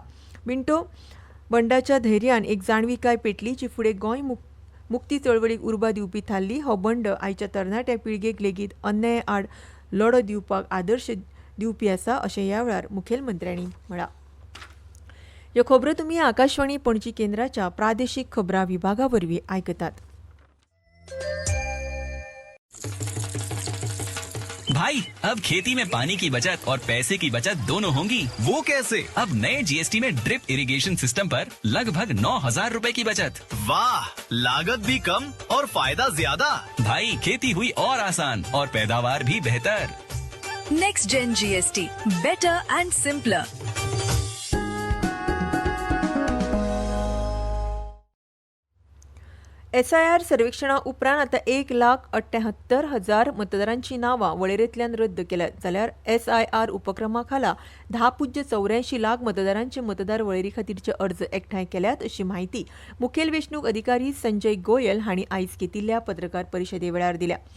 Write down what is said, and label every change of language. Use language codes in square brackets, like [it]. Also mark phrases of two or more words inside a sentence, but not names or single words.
[kok] पिंटो बंडाच्या धैर्यान एक जाणविकाय पेटली जी फुडें गोंय मुक्ती चळवळीक उर्बा दिवपी थारली. हो बंड आयच्या तरणाट्या पिळगेक लेगीत अन्याया आड लढो दिवपाक आदर्श दिवपी आसा अशें ह्या वेळार मुखेलमंत्र्यांनी म्हळां. ह्यो खबरो तुमी आकाशवाणी पणजी केंद्राच्या प्रादेशीक खबरां विभागा वरवीं आयकतात. [hi] भाई अब खेती में पानी की बचत और पैसे की बचत दोनों होंगी। वो कैसे? अब नए GST में [en] drip irrigation system [hi] पर लगभग 9,000 रुपए की बचत। वाह, लागत भी कम और फायदा ज्यादा। भाई खेती हुई और आसान और पैदावार भी बेहतर। [en] next gen GST, better and simpler. [kok] SIR सर्वेक्षणा उपरांत आतां 1,78,000 मतदारांची नांवां वळेरेंतल्यान रद्द केल्यात. जाल्यार SIR उपक्रमा खाला 10.84 लाख मतदारांचे मतदार वळेरी खातीरचे अर्ज एकठांय केल्यात अशी माहिती मुखेल वेंचणूक अधिकारी संजय गोयल हांणी आयज घेतिल्ल्या पत्रकार परिशदे वेळार दिल्या.